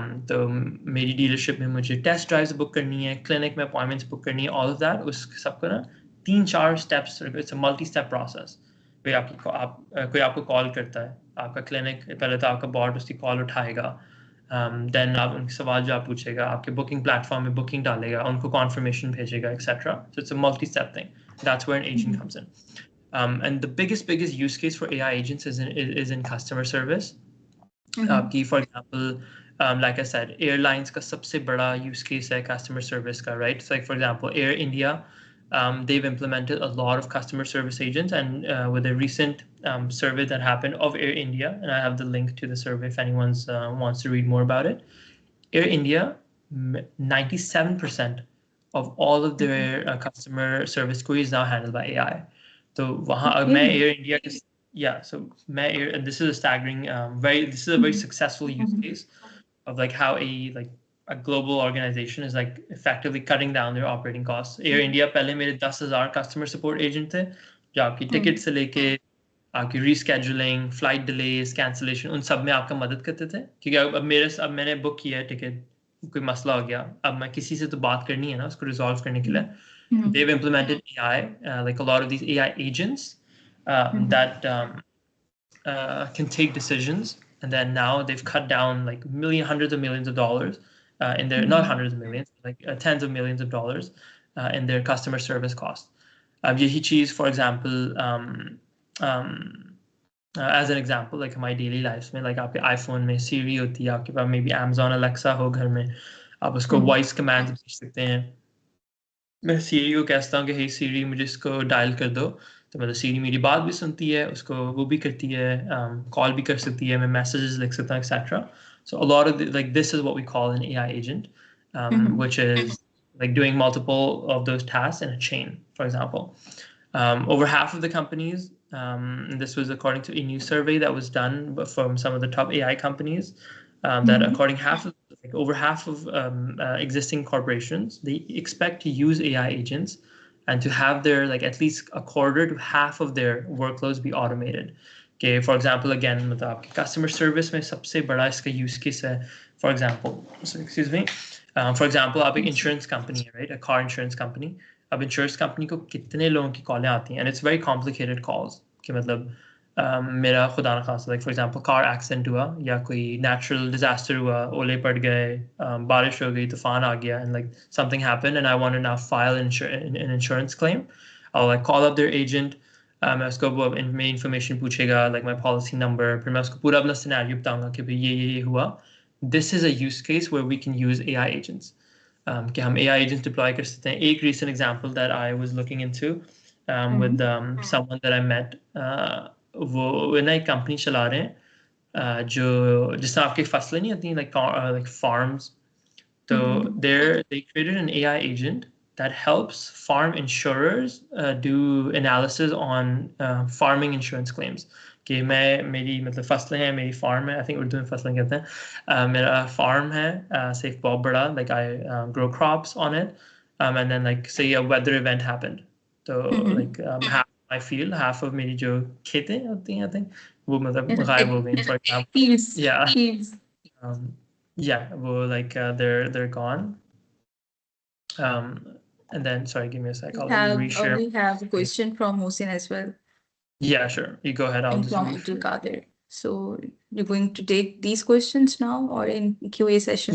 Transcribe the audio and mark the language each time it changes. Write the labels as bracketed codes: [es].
[hi] तो मेरी डीलरशिप में मुझे टेस्ट ड्राइव्स बुक करनी है, क्लिनिक में अपॉइंटमेंट्स बुक करनी है, [en] all of that, [hi] उस सबको ना 3-4 steps, [en] It's a multi step process. [hi] कोई आपको कॉल करता है, आपका क्लिनिक पहले तो आपका बॉट उसकी कॉल उठाएगा, देन आप उनके सवाल जवाब पूछेगा, आपके बुकिंग प्लेटफॉर्म में बुकिंग डालेगा, उनको कॉन्फर्मेशन भेजेगा, etcetera. [en] So it's a multi step thing. That's where an agent comes in. And the biggest use case for AI agents is in customer service. आपकी for example, like I said, airlines [hi] का सबसे बड़ा [en] use case है customer service का, right? So like for example, Air India, they've implemented a lot of customer service agents, and with a recent survey that happened of Air India, and I have the link to the survey if anyone wants to read more about it. Air India, 97% of all of their customer service queries now handled by AI. So [hi] वहाँ मैं Air India के [en] so and this is a staggering, this is a very successful use case of like how a global organization is like effectively cutting down their operating costs. [hi] Air India पहले मेरे 10,000 customer support agent थे जो आपकी ticket से लेके आपकी rescheduling, flight delays, cancellation, उन सब में आपका मदद करते थे. क्योंकि अब मैंने बुक किया है टिकट, कोई मसला हो गया, अब मैं किसी से तो बात करनी है ना उसको रिजॉल्व करने के लिए. [en] They've implemented AI, like a lot of these AI agents that can take decisions, and then now they've cut down like hundreds of millions of dollars in their, not hundreds of millions, like tens of millions of dollars in their customer service cost. [hi] यही चीज़, [en] for example, as an example, [hi] like हमारी daily life में, like आपके iPhone में सीरी होती है, आपके पास [en] maybe [hi] Amazon Alexa हो घर में, आप उसको वॉइस कमांड भेज सकते हैं. मैं सीरी को कहता हूँ कि हे सीरी मुझे इसको डायल कर दो, तो मतलब सीरी मेरी बात भी सुनती है, उसको वो भी करती है, कॉल भी कर सकती है, मैं मैसेजेस लिख सकता हूँ, etcetera. [en] So a lot of like this is what we call an AI agent, which is like doing multiple of those tasks in a chain. For example, over half of the companies, and this was according to a new survey that was done from some of the top AI companies, that over half of existing corporations, they expect to use AI agents and to have their like at least a quarter to half of their workloads be automated. Okay, for example, again, [hi] मतलब आपकी [en] customer service [hi] में सबसे बड़ा इसका [en] use case है. For example, [hi] आप एक [en] insurance company है, right? A car insurance company. [hi] अब insurance company को कितने लोगों की कॉलें आती हैं, [en] and it's very complicated calls. [hi] कि मतलब मेरा खुदा न खास्ता, [en] like for example, [hi] car accident हुआ या कोई natural disaster हुआ, ओले पड़ गए, बारिश हो गई, तूफान आ गया, [en] and like something happened, and I want to now file an insurance claim. I'll like call up their agent. [hi] मैं उसको वो मेरी information पूछेगा, [en] like my policy number, [hi] फिर मैं उसको पूरा अपना scenario बताऊंगा कि भाई ये हुआ. [en] This is a use case where we can use AI agents. [hi] कि हम AI agents deploy कर सकते हैं. एक recent example [en] that I was looking into with someone that I met, [hi] वो ना एक कंपनी चला रहे हैं जो जिसमें आपकी फसलें नहीं होती, like farms. [en] So they created an AI agent that helps farm insurers do analysis on farming insurance claims. [hi] कि मेरी मतलब फसलें हैं, मेरी फार्म है, [en] I think [hi] उर्दू में फसलें कहते हैं, मेरा फार्म है, से एक बहुत बड़ा, [en] like I grow crops on it, and then like say a weather event happened, [hi] तो like [en] half my field, half of [hi] मेरी जो खेतें होती हैं, [en] I think [hi] वो मतलब गायब हो गई, for example. [en] Fields. Yeah. Fields. Yeah, well, like they're gone. And then sorry, give me a sec. I'll reshare. We have a question from Mohsin as well. Yeah, sure. You go ahead. I'll And just from Abdul Qadir. So you're going to take these questions now or in QA session?